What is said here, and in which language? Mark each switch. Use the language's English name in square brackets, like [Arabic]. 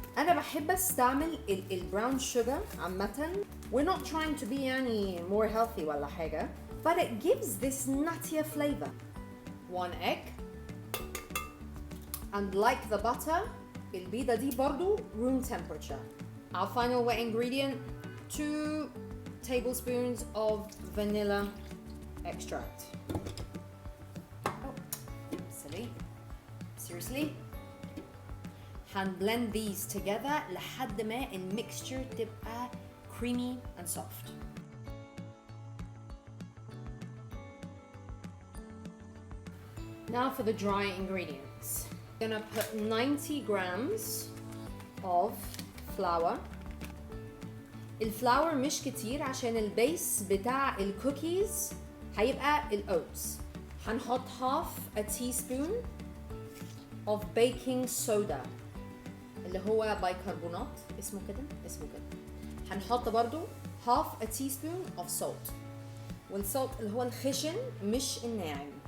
[Arabic] أنا بحب استعمل [English] brown sugar [Arabic] عامة. [English] We're not trying to be any more healthy [Arabic] ولا حاجة, [English] but it gives this nuttier flavor. 1 egg. And like the butter, [Arabic] البيضة دي برضو [English] room temperature. Our final wet ingredient, 2 tablespoons of vanilla extract. Oh, silly. Seriously? Hand blend these together [Arabic] لحد ما المixture تبقى [English] creamy and soft. Now for the dry ingredients. I'm gonna put 90 grams of flour. [Arabic] الفلاور مش كتير عشان البيس بتاع الكوكيز هيبقى الأوتس. هنحط [English] half a teaspoon of baking soda [Arabic] اللي هو بيكربونات اسمه كده. هنحط برضو [English] half a teaspoon of salt. [Arabic] والسولت اللي هو الخشن مش الناعم.